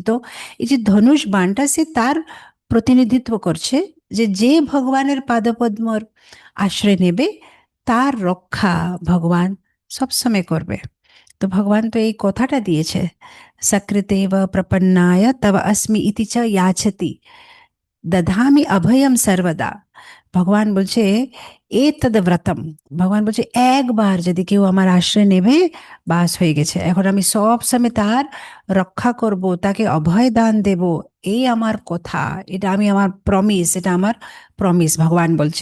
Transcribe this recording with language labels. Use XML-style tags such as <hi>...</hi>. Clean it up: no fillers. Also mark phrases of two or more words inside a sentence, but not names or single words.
<bn>তো এই যে ধনুষ বাণটা, সে তার প্রতিনিধিত্ব করছে, যে যে ভগবানের পাদপদ্মর আশ্রয় নেবে, তার রক্ষা ভগবান সবসময় করবে। তো ভগবান তো এই কথাটা দিয়েছে,</bn> <sa>সকৃতেব প্রপন্নায় তব अस्मि ইতি চ याचति দধামি অভয়ম সর্বদা।</sa> <bn>ভগবান বলছে</bn> <sa>এ তদ ব্রতম,</sa> <bn>ভগবান বলছে একবার যদি কেউ আমার আশ্রয় নেবে, বাস হয়ে গেছে, এখন আমি সব সময় তার রক্ষা করব, তাকে অভয় দান দেব, এই আমার কথা, এটা আমি আমার প্রমিস, এটা আমার প্রমিস ভগবান বলছে।</bn>